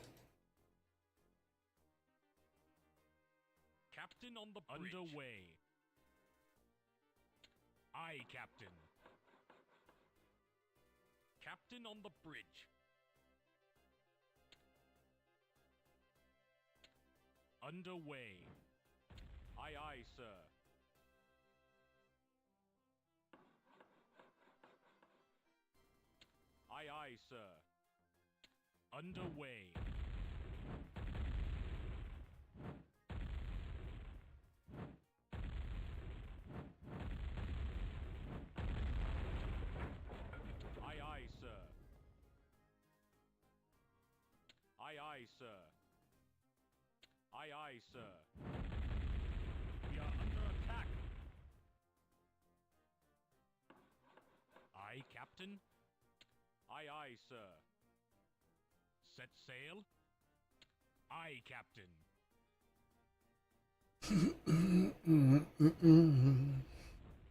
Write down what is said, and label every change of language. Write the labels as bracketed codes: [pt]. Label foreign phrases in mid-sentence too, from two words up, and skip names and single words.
[en] Captain on the bridge. Underway. Aye, Captain. Captain on the bridge. Underway. Aye, aye, sir. Aye, aye, sir. Underway. Aye, aye, sir. Aye, aye, sir. Aye, aye, sir. We are under attack. Aye, Captain. Aye, aye, sir. Set sail. Aye, Captain.